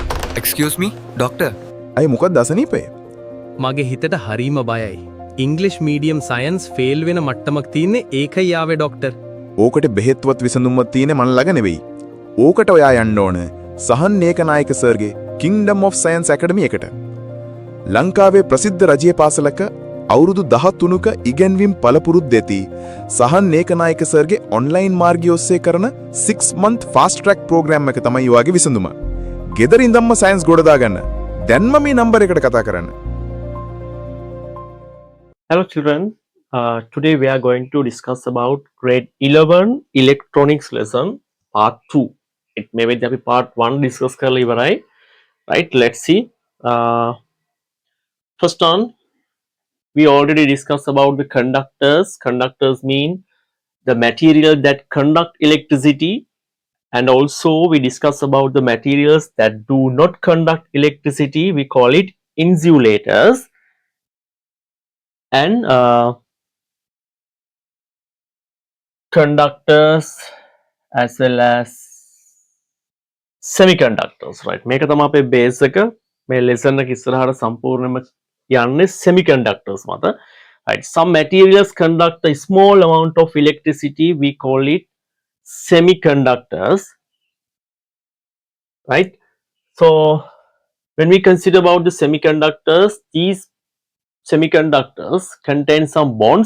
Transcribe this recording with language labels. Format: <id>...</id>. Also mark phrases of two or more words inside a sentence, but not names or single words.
<en>Excuse me, doctor.</en> <si>අයි මොකක්ද අසනීපය? මගේ හිතට හරීම බයයි.</si> <en>English medium science fail</en> <si>වෙන මට්ටමක් තියන්නේ ඒකයි ආවේ ඩොක්ටර්. ඕකට බෙහෙත්වත් විසඳුම්වත් තියෙන මන් ළඟ නෙවෙයි. ඕකට ඔයා යන්න ඕන සහන් ඒකනායක සර්ගේ කිංඩම් ඔෆ් සයන්ස් ඇකඩමි එකට. ලංකාවේ ප්‍රසිද්ධ රජයේ පාසලක අවුරුදු 13ක ඉගෙන්වීම් පළපුරුද්ද ඇති සහන් ඒකනායක සර්ගේ ඔන්ලයින් මාර්ගය ඔස්සේ කරන</si> <en>6 month fast track program</en> <si>එක තමයි ඔයාගේ විසඳුම. ගෙදර ඉඳන්ම සයන්ස් ගොඩ දාගන්න. දැන්ම මේ නම්බර් එකට කතා කරන්න.</si> <en>Hello children, today we are going to discuss about grade 11 electronics lesson part 2. It may be that part 1 discuss</en> <si>කරලා ඉවරයි.</si> <en>Right, let's see. First on, we already discussed about the conductors. Conductors mean the material that conduct electricity, and also we discussed about the materials that do not conduct electricity. We call it insulators. And conductors as well as semiconductors, right?</en> <si>මේක තමයි අපේ බේස් එක. මේ lesson එක ඉස්සරහට සම්පූර්ණයෙන්ම යන්නේ semiconductors මත.</si> <en>Right, some materials conduct a small amount of electricity. We call it semiconductors, right? So when we consider about the semiconductors, these semiconductors contain some bonds.</en>